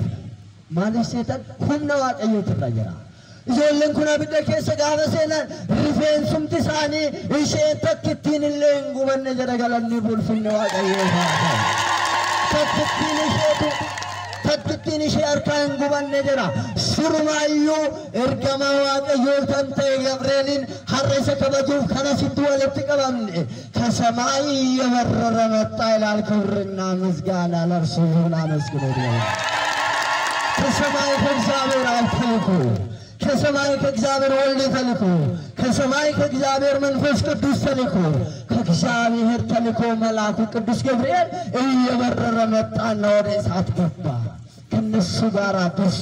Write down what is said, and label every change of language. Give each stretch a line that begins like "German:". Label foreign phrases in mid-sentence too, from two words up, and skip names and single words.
Oromo: Maaliif seetan humna Waaqayyootu irra jira. Ijoolleen kun abidda keessa gaafa seenan rifeensumti isaanii ishee takkittiin illee hin gubanne jedha galanni ulfinni Waaqayyoo haa ta'u. Takkittiin ishee harkaa hin gubanne jedha. Surmaayyuu ergamaa Waaqayyoo kan ta'e Gabreeliin har'a isa kabajuuf kanasitti walitti qabamne.
Amharic: ከሰማይ የበረረ መጣ ይላል። ክብርና ምስጋና ለእርሱ ይሁን። አመስግኑት። ከሰማይ ከእግዚአብሔር አብ ተልኮ ከሰማይ ከእግዚአብሔር ወልድ ተልኮ ከሰማይ ከእግዚአብሔር መንፈስ ቅዱስ ተልኮ ከእግዚአብሔር ተልኮ መልአኩ ቅዱስ ገብርኤል እየበረረ መጣና ወደ እሳት ገባ። ከነሱ ጋር ደርሶ